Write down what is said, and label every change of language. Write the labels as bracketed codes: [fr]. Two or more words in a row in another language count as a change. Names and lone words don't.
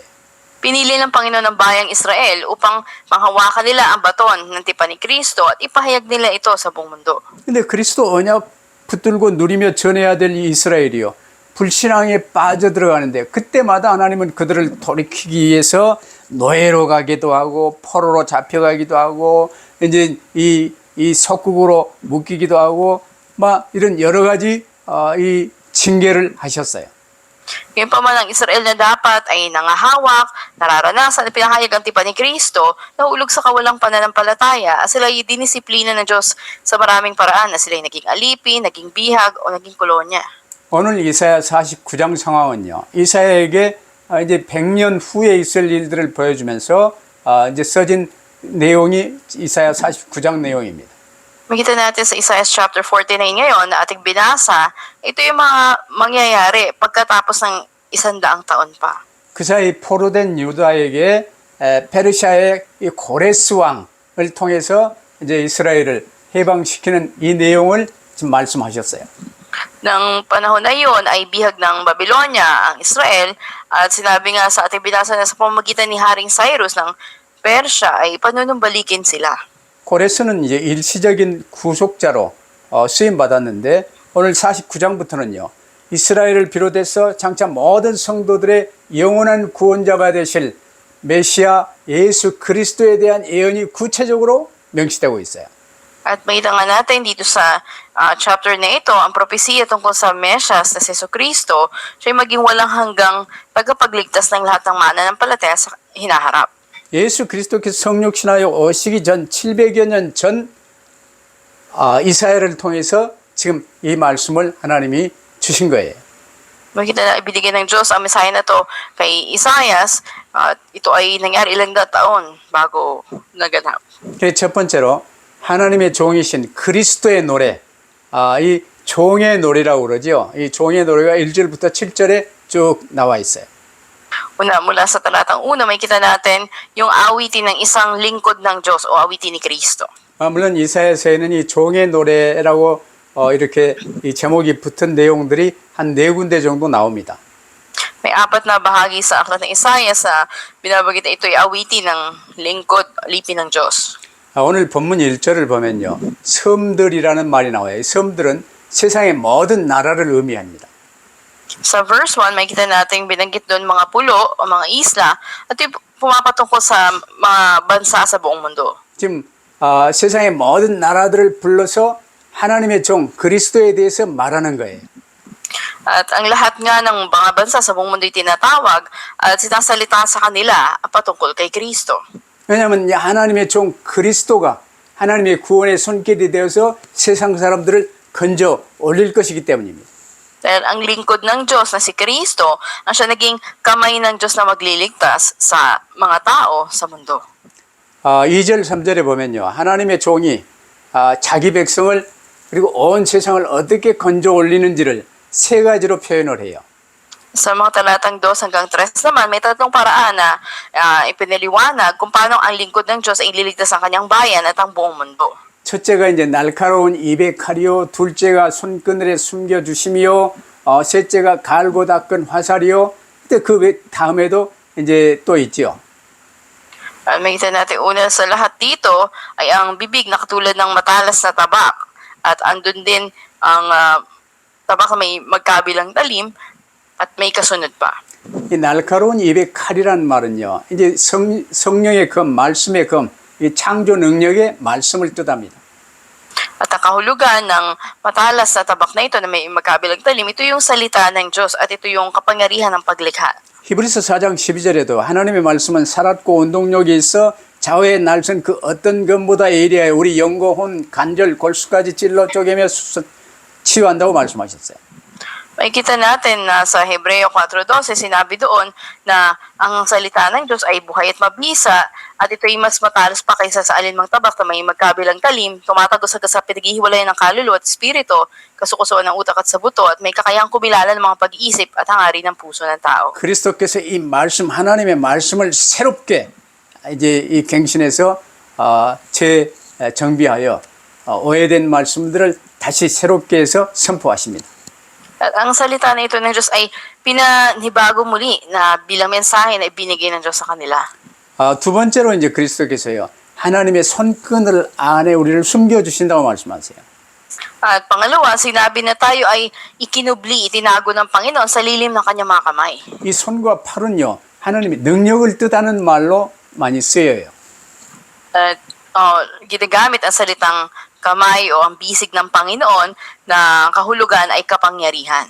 [tl] Pinili ng Panginoon ng bayang Israel upang manghawakan nila ang baton ng tipan ni Kristo at ipahayag nila ito sa buong mundo. [ko] 근데 그리스도 언약 붙들고 누리며 전해야 될 이 이스라엘이요, 불신앙에 빠져들어가는데 그때마다 하나님은 그들을 돌이키기 위해서 노예로 가기도 하고 포로로 잡혀가기도 하고 이제 이 속국으로 묶이기도 하고 막 이런 여러 가지 이 징계를 하셨어요. [tl] Ngayon pa man ang Israel na dapat ay nangahawak, nararanasan at pinahayag ang tipan ni Kristo, nahulog sa kawalang pananampalataya at sila ay dinisiplina ng Diyos sa maraming paraan na sila ay naging alipin, naging bihag o naging kolonya. [ko] 오늘 이사야 49장 상황은요, 이사야에게 이제 100년 후에 있을 일들을 보여주면서 이제 써진 내용이 이사야 49장 내용입니다. [tl] Makita natin sa Isaiah chapter 49 ngayon na ating binasa, ito yung mga mangyayari pagkatapos ng 100 taon pa. [ko] 그 사이 포로된 유다에게 페르시아의 이 고레스 왕을 통해서 이제 이스라엘을 해방시키는 이 내용을 지금 말씀하셨어요. [tl] Nang panahon na yun ay bihag ng Babylonia ang Israel at sinabi nga sa ating binasa na sa pamamagitan ni Haring Cyrus ng Persya ay panunumbalikin sila. [ko] 고레스는 이제 일시적인 구속자로 쓰임 받았는데 오늘 49장부터는요, 이스라엘을 비롯해서 장차 모든 성도들의 영원한 구원자가 되실 메시아 예수 그리스도에 대한 예언이 구체적으로 명시되고 있어요. [tl] At makita nga natin dito sa chapter na ito, ang propesiya tungkol sa Mesias na si Jesucristo, siya ay maging walang hanggang tagapagligtas ng lahat ng mananampalataya sa hinaharap. [ko] 예수 그리스도께서 성육신하여 오시기 전 700여 년 전 이사야를 통해서 지금 이 말씀을 하나님이 주신 거예요. [tl] Makita na ibinigay ng Diyos ang Messiah na to kay Isaias at ito ay nangyari ilang taon bago naganap. [ko] 첫 번째로 하나님의 종이신 그리스도의 노래, 이 종의 노래라고 그러죠. 이 종의 노래가 1절부터 7절에 쭉 나와 있어요. [tl] Una, mula sa talatang una, makita natin yung awitin ng isang lingkod ng Diyos o awitin ni Kristo. [ko] 물론 이사야서에는 이 종의 노래라고 이렇게 이 제목이 붙은 내용들이 한 4군데 정도 나옵니다. [tl] May 4 na bahagi sa aklat ng Isaias sa binabagit na ito ay awitin ng lingkod, lipin ng Diyos. [ko] 오늘 본문 1절을 보면요, 섬들이라는 말이 나와요. 섬들은 세상의 모든 나라를 의미합니다. [tl] Sa verse 1, may kita natin binanggit doon mga pulo o mga isla at ito pumapatungkol sa mga bansa sa buong mundo. [ko] 지금 세상의 모든 나라들을 불러서 하나님의 종 그리스도에 대해서 말하는 거예요. [tl] At ang lahat nga ng mga bansa sa buong mundo ay tinatawag at sinasalita sa kanila patungkol kay Kristo. [ko] 왜냐하면 이 하나님의 종 그리스도가 하나님의 구원의 손길이 되어서 세상 사람들을 건져 올릴 것이기 때문입니다. [tl] Dahil ang lingkod ng Diyos na si Kristo, ang siya naging kamay ng Diyos na magliligtas sa mga tao sa mundo. [ko] 2절 3절에 보면요. 하나님의 종이 자기 백성을 그리고 온 세상을 어떻게 건져 올리는지를 세 가지로 표현을 해요. [tl] Sa mga talatang 2 hanggang 3 naman, may tatlong paraan na ipinaliwanag kung paano ang lingkod ng Diyos ay ililigtas ang kanyang bayan at ang buong mundo. [ko] 첫째가 이제 날카로운 입의 칼이요, 둘째가 손그늘에 숨겨주심이요, 셋째가 갈고 닦은 화살이요. 근데 그 다음에도 이제 또 있지요. [tl] Makita natin una sa lahat dito ay ang bibig na katulad ng matalas na tabak. At andun din ang tabak na may magkabilang talim at may kasunod pa. [ko] 이 날카로운 입의 칼이란 말은요, 이제 성령의 검, 말씀의 검, 이 창조 능력의 말씀을 뜻합니다. [tl] At ang kahulugan ng matalas na tabak na ito na may magkabilang talim, ito yung salita ng Diyos at ito yung kapangyarihan ng paglikha. [ko] 히브리서 4장 12절에도 하나님의 말씀은 살았고 운동력이 있어 좌우의 날선 그 어떤 검보다 예리하여 우리 영과 혼, 관절, 골수까지 찔러 쪼개며 치유한다고 말씀하셨어요. [tl] Makikita natin na sa Hebreo 4:12 sinabi doon na ang salita ng Diyos ay buhay at mabisa at ito ay mas matalas pa kaysa sa alinmang tabak na may magkabilang talim, tumatagos-agos sa pinaghihiwalayan ng kaluluwa at espiritu, kasukusuan ng utak at sa buto at may kakayang kumilala ng mga pag-iisip at hangarin ng puso ng tao. [ko] 그리스도께서 이 말씀 하나님의 말씀을 새롭게 이제 이 갱신해서 재정비하여 오해된 말씀들을 다시 새롭게 해서 선포하십니다. [tl] At ang salita na ito ng Diyos ay pinanibago muli na bilang mensahe na ibinigay ng Diyos sa kanila. [ko] 두 번째로 이제 그리스도께서요 하나님의 손끈을 안에 우리를 숨겨 주신다고 말씀하세요. [tl] At pangalawa, sinabi na tayo ay ikinubli, itinago ng Panginoon sa lilim ng kanyang mga kamay. [ko] 이 손과 팔은요 하나님의 능력을 뜻하는 말로 많이 쓰여요. [tl] At ginagamit ang salitang kamay o ang bisig ng Panginoon na kahulugan ay kapangyarihan.